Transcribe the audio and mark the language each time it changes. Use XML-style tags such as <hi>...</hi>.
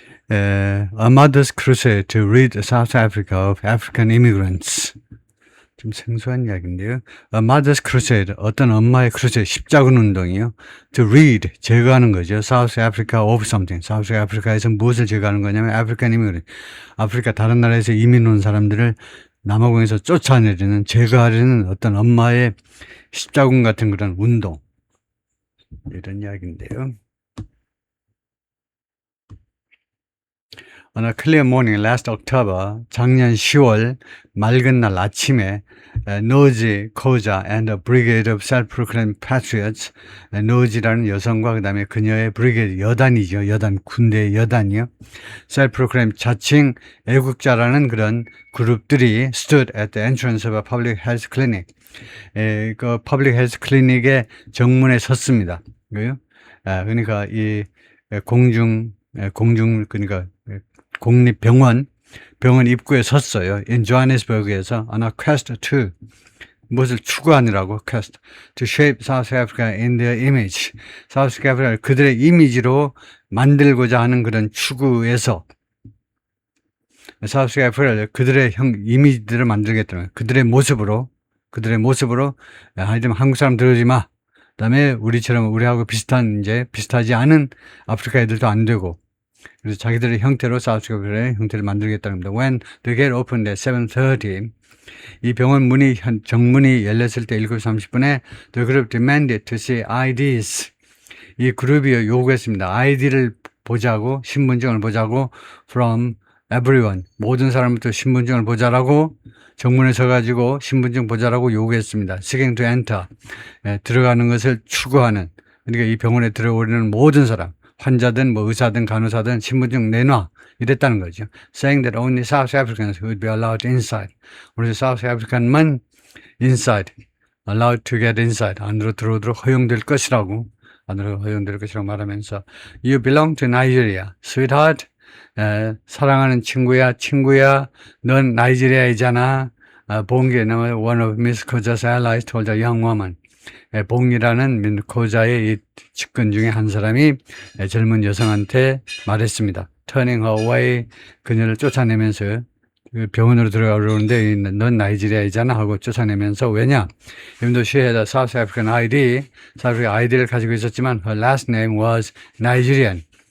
<en>A Mother's Crusade to Rid South Africa of African Immigrants.</en> <ko>좀 생소한 이야기인데요.</ko> <en>A Mother's Crusade,</en> <ko>어떤 엄마의 크루세이드, 십자군 운동이요.</ko> <en>To rid,</en> <ko>제거하는 거죠.</ko> <en>South Africa of something.</en> <ko>South Africa에서 무엇을 제거하는 거냐면 African immigrant. 아프리카 다른 나라에서 이민 온 사람들을 남아공에서 쫓아내려는, 제거하려는 어떤 엄마의 십자군 같은 그런 운동. 이런 이야기인데요.</ko> <en>On a clear morning last October,</en> <ko>작년 10월 맑은 날 아침에 노지, 코자</ko> <en>and a brigade of self-proclaimed patriots,</en> <ko>노지라는 여성과 그 다음에 그녀의 브리게이드, 여단이죠. 여단, 군대의 여단이요.</ko> <en>self-proclaimed</en> <ko>자칭 애국자라는 그런 그룹들이</ko> <en>stood at the entrance of a public health clinic.</en> <ko>그 public health clinic의 정문에 섰습니다. 그러니까 이 공중 그러니까 공립병원 입구에 섰어요.</ko> <en>in Johannesburg에서 on a quest to</en> <ko>무엇을 추구하느라고</ko> <en>quest to shape South Africa in their image.</en> <ko>South Africa를 그들의 이미지로 만들고자 하는 그런 추구에서 South Africa를 그들의 이미지들을 만들겠다는 거예요. 그들의 모습으로 하여튼 한국 사람 들어오지 마. 그다음에 우리처럼 우리하고 비슷하지 않은 아프리카 애들도 안 되고. 그래서 자기들의 형태로 사우스아프리카의 형태를 만들겠다는 겁니다.</ko> <en>When the gate opened at 7:30,</en> <ko>이 병원 정문이 열렸을 때 7시 30분에</ko> <en>the group demanded to see IDs.</en> <ko>이 그룹이 요구했습니다. ID를 보자고, 신분증을 보자고</ko> <en>from everyone.</en> <ko>모든 사람부터 신분증을 보자라고 정문에 서가지고 신분증 보자라고 요구했습니다.</ko> <en>Seeking to enter.</en> <ko>들어가는 것을 추구하는. 그러니까 이 병원에 들어오려는 모든 사람. 환자든 뭐 의사든 간호사든 신분증 내놔 이랬다는 거죠.</ko> <en>Saying that only South Africans would be allowed inside. 우리 South African만 inside, allowed to get inside.</en> <ko>안으로 들어오도록 허용될 것이라고 말하면서</ko> <en>You belong to Nigeria, sweetheart.</en> <ko>사랑하는 친구야, 넌 나이지리아이잖아.</ko> <en>봉기, one of Miss Koja's allies told a young woman.</en> <ko>봉이라는 코자의 이 측근 중에 한 사람이 젊은 여성한테 말했습니다.</ko> <en>Turning her away,</en> <ko>그녀를 쫓아내면서 병원으로 들어가려는데 넌 나이지리아이잖아 하고 쫓아내면서 왜냐?</ko> <en>Even though she had a South African ID,</en> <ko>South African ID를 가지고 있었지만</ko> <en>her last name was Nigerian.</en>